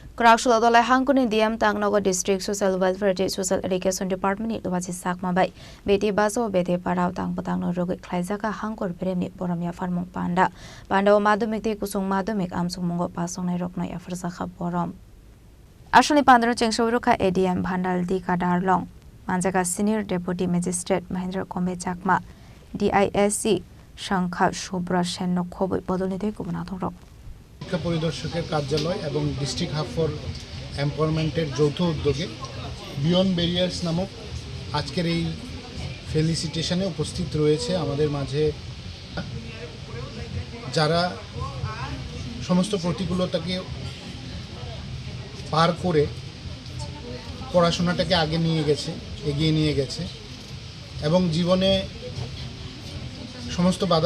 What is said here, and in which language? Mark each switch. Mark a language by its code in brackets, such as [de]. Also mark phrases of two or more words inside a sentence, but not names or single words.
[trp] Krakshula dolai hangkuni diam Tangnagar District Social Welfare Social Education Department ni luwachi sakma bai beti baso beti parau tang patang no rogi khlaijaka hangkor beremni boramya farmung panda madhumik te kusung madhumik amsung mungo pasong nai roknai afrsa kha borom Ashani pandro chengsowru kha ADM Bhandal di Kadarlong Manjaka Senior Deputy Magistrate Mahendra Kombe Chakma DISC Shankha Shubra Sen Nokhobai bodolnite kubana thorok [bn] শিক্ষা পরিদর্শকের কার্যালয় এবং ডিস্ট্রিক্ট হাব ফর এমপাওয়ারমেন্টের যৌথ উদ্যোগে বিয়ন্ড ব্যারিয়ার্স নামক আজকের এই ফেলিসিটেশনে উপস্থিত রয়েছে আমাদের মাঝে যারা সমস্ত প্রতিকূলতাকে পার করে পড়াশোনাটাকে এগিয়ে নিয়ে গেছে এবং জীবনে সমস্ত বাধা